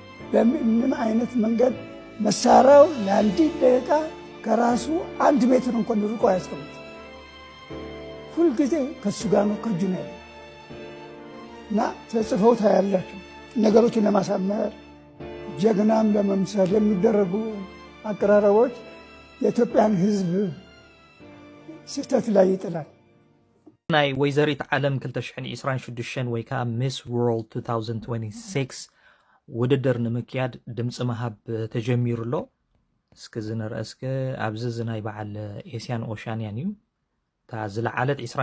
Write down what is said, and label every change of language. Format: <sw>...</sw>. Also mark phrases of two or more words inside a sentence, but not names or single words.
<am>በምንም አይነት መንገድ መሳሪያው ለአንዲት ደቂቃ ከራሱ 1 ሜትር እንኳን ርቆ አያስቀምጥ። ሁልጊዜ ከሱ ጋር ነው፣ ከእጁ ነው ያለው እና ተጽፈው ታያላችሁ። ነገሮችን ለማሳመር ጀግናም ለመምሰል የሚደረጉ አቀራረቦች የኢትዮጵያን ሕዝብ ስህተት ላይ ይጥላል።</am> <ti>ናይ ወይዘሪት ዓለም 2026 ወይ ከዓ ሚስ ወርልድ 2026 ውድድር ንምክያድ ድምፂ መሃብ ተጀሚሩ ኣሎ። እስኪ ዝንርአስከ ኣብዚ ዝናይ በዓል ኤስያን ኦሻንያን እዩ። እታ ዝለዓለት</ti>